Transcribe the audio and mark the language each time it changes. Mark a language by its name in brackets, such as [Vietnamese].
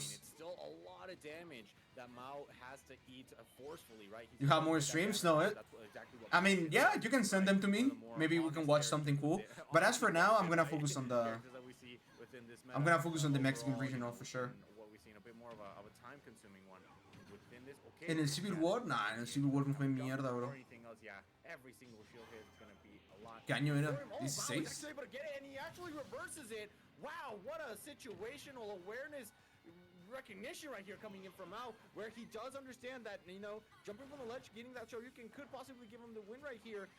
[English] It's still a lot of damage that Mao has to eat forcefully, right? You have more streams? No, it. I mean, yeah, you can send them to me. Maybe we can watch something cool. But as for now, I'm gonna focus on the. I'm gonna focus on the Mexican regional for sure. What we see in a bit more of a time-consuming one within this. Okay. [Spanish] En el Civil War, nah, en el Civil War no fue mierda, bro. [English] Every single shield hit is gonna be a lot. [Spanish] ¿Qué año era? [English] Oh, Mao 16. is actually able to get it, and he actually reverses it. Wow, what a situational awareness. Recognition right here coming in from Mao, where he does understand that, you know, jumping from the ledge, getting that Shoryuken could possibly give him the win right here.